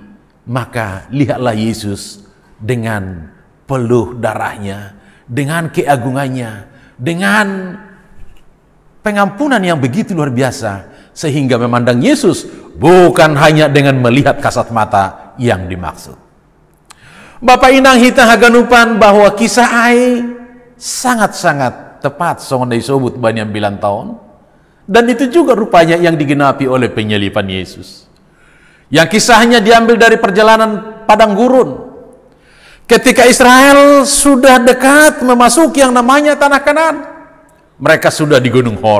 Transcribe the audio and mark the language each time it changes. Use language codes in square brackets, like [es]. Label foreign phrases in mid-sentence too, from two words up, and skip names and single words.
[id] Maka lihatlah Yesus dengan peluh darahnya, dengan keagungannya, dengan pengampunan yang begitu luar biasa, sehingga memandang Yesus bukan hanya dengan melihat kasat mata yang dimaksud. [bts] Bapak inang hita haganupan [id] bahwa kisah ai sangat-sangat tepat songon disebut banyak 9 tahun. Dan itu juga rupanya yang digenapi oleh penyalipan Yesus. Yang kisahnya diambil dari perjalanan padang gurun. Ketika Israel sudah dekat memasuki yang namanya tanah Kanaan, mereka sudah di Gunung Hor.